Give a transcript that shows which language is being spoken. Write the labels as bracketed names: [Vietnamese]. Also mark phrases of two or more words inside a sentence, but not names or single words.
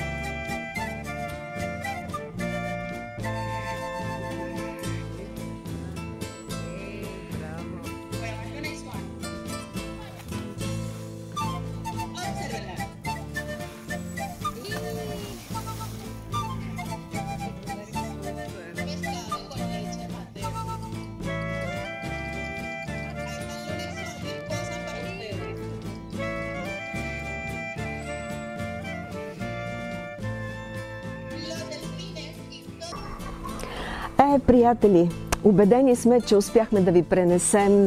[Spanish] Bueno, más conexión. Obsérvenla. Pescado con leche materna. [Bulgarian] Приятели, убедени сме, че успяхме да ви пренесем